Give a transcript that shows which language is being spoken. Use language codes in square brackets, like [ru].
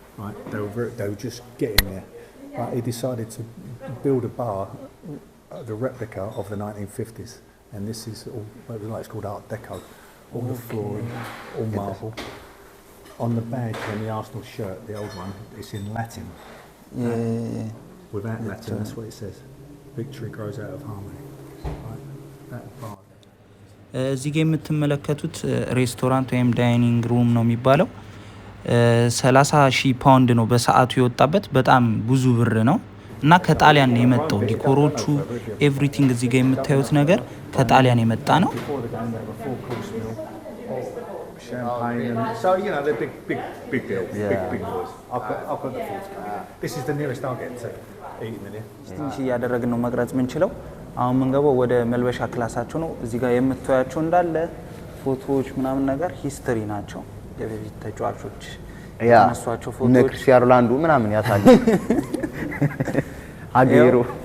[en] Right, they were just getting there. But he decided to build a bar, the replica of the 1950s, and this is all, it's called Art Deco. All the flooring, all marble. On the badge on the Arsenal shirt, the old one, it's in Latin. Yeah. without Latin, that's what it says. Victory grows out of harmony. Right? That bar. [am] እዚህ ጋር የምትመለከቱት ሬስቶራንት ወይም ዳይኒንግ ሩም ነው የሚባለው 30,000 ፓውንድ ነው በሰዓቱ የወጣበት በጣም ብዙ ብር ነው እና ከጣሊያን ነው የመጣው ዲኮሮቹ ኤቭሪቲንግ እዚህ ጋር የምታዩት ነገር ከጣሊያን የመጣ ነው [en] Champagne and so they're big deals, big boys. I've got the food. This is the nearest I'll get to eating in here. [am] ትንሽ እያደረግን ነው መቅረጽ የምንችለው አሁን መንገባው ወደ መልበሻ ክላሳቸው ነው እዚህ ጋር የምታዩቸው እንዳለ ፎቶዎች ምናምን ነገር ሂስትሪ ናቸው የበፊት ተጫዋቾች ያነሷቸው ፎቶዎች ነክሲያር ላንዱ ምናምን ያሳል አገሩ